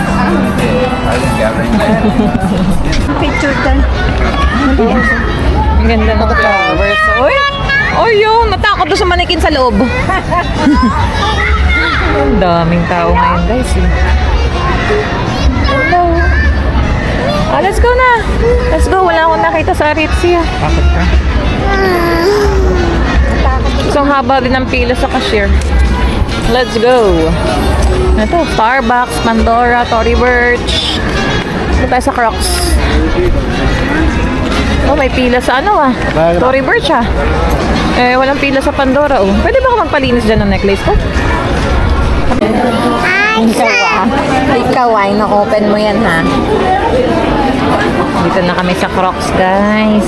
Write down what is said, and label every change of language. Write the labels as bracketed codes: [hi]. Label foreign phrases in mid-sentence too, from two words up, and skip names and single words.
[en] Picture done. [tl] Ang ganda ng flowers. Uy! Uy, yun! Natakot doon sa manikin sa loob. Ang daming tao ngayon, guys. Hello! [en] Let's go na! Let's go! [tl] Wala akong nakita sa Ritzy. Takot ka? Isang haba din ng pila sa cashier. [en] Let's go! [tl] Ito, Starbucks, Pandora, Tory Burch. Ito tayo sa Crocs. Oh, may pila sa Tory Burch walang pila sa Pandora Pwede ba ako magpalinis dyan ng necklace ko? Ikaw ino-open mo yan Dito na kami sa Crocs, guys.